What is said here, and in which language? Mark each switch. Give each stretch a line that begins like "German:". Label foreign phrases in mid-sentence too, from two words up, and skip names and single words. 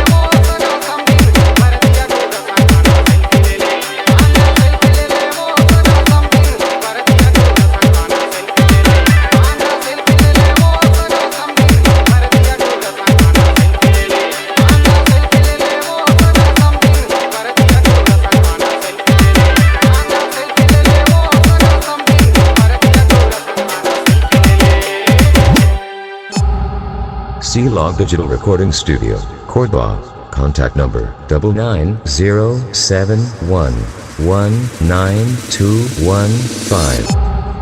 Chhattisgarhi: वो सगा समझी बरतिया टूरा सगाना सेल्फी ले ले आना सेल्फी ले ले वो सगा समझी बरतिया टूरा सगाना सेल्फी ले ले आना सेल्फी ले ले वो सगा समझी बरतिया टूरा सगाना सेल्फी ले ले आना सेल्फी ले ले वो सगा समझी बरतिया टूरा सगाना सेल्फी ले ले आना सेल्फी ले ले वो सगा समझी बरतिया टूरा
English: C-Log Digital Recording Studio, Cordoba. Contact number 99071192115.